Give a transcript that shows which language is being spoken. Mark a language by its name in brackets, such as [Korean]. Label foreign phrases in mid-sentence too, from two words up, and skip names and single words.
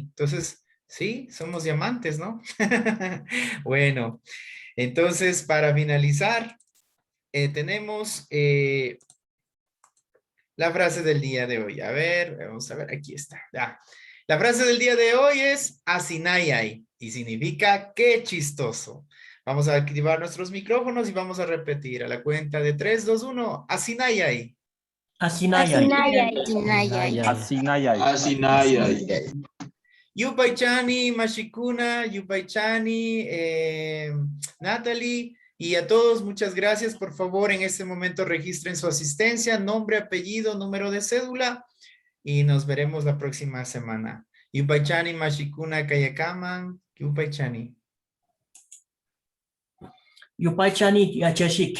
[Spanish] Entonces, sí, somos diamantes, ¿no? Bueno, entonces para finalizar, tenemos la frase del día de hoy. A ver, vamos a ver, aquí está. Ya. La frase del día de hoy es asinayay y significa qué chistoso. Vamos a activar nuestros micrófonos y vamos a repetir a la cuenta de 3, 2, 1. Asinayay. Asinayay. [Quechua] Yupaychani, Mashikuna, Yupaychani, [Spanish] Natalie, y a todos muchas gracias. Por favor, en este momento registren su asistencia, nombre, apellido, número de cédula, y nos veremos la próxima semana. [Quechua] Yupaychani, Mashikuna, Kayakaman, Yupaychani. Yupaychani, Yachashik.